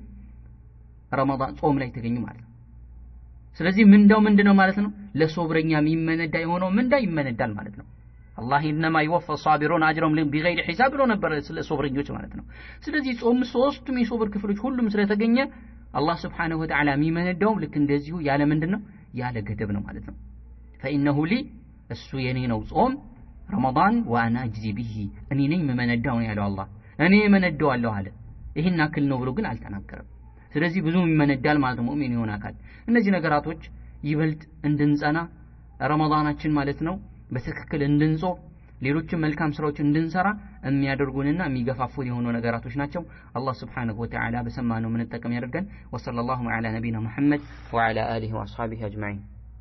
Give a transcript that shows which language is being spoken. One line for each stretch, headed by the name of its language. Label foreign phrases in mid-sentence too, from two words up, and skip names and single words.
Amharic: ረመዳን ጾም ላይ ተገኙ ማለት ነው ስለዚህ ምንድነው ማለት ነው ለሶብረኛ የሚመነዳ የሆነው ምንዳ ይመነዳል ማለት ነው አላህ
Arabic: انما يوفى الصابرون اجرهم بغير حساب
Amharic: ብሎ ነበር ስለ ሶብረኞች ማለት ነው ስለዚህ ጾም ሶስቱም የሶብር ክፍሎች ሁሉም ስለተገኘ አላህ
Arabic: سبحانه وتعالى
Amharic: የሚመነዳው ልክ እንደዚሁ ያለ ምንድነው ያለ ገደብ ነው ማለት ነው
Arabic: فانه لي
Amharic: እሱ የኔ ነው ጾም ረመዳን
Arabic: وانا اجزي به
Amharic: እኔ ነኝ የምመነዳው ያለው አላህ እኔ የመነዳዋለሁ አለ ይሄን አክል ነው ብሎ ግን አልተናገረም ስለዚህ ብዙ ይመነዳል ማለት ነው ሙእሚን ይሆን አካል እነዚህ ነገራቶች ይበልጥ እንድንጸና ረመዳናችን ማለት ነው በትክክል እንድንጾም ሌሎችም መልካም ስራዎች እንድንሰራ የሚያደርጉንና የሚገፋፉን የሆኑ ነገራቶች ናቸው አላህ
Arabic: سبحانه وتعالى
Amharic: በሰማነው ምን ተጠቀም ያደርገን
Arabic: وصلى الله على نبينا محمد وعلى آله وأصحابه أجمعين